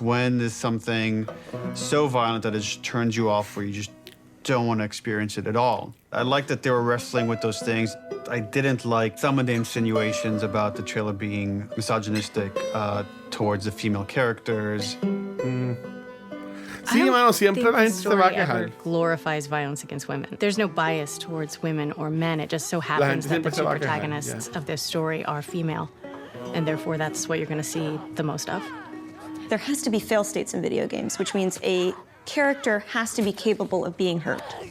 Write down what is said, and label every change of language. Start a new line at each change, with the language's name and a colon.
English: When is something so violent that it just turns you off where you just don't want to experience it at all? I liked that they were wrestling with those things. I didn't like some of the insinuations about the trailer being misogynistic towards the female characters.
Spanish: Sí, mano, siempre la gente se va a quejar.
English: Glorifies violence against women. There's no bias towards women or men. It just so happens that the two protagonists of this story are female, and therefore that's what you're going to see the most of. There has to be fail states in video games, which means a character has to be capable of being hurt.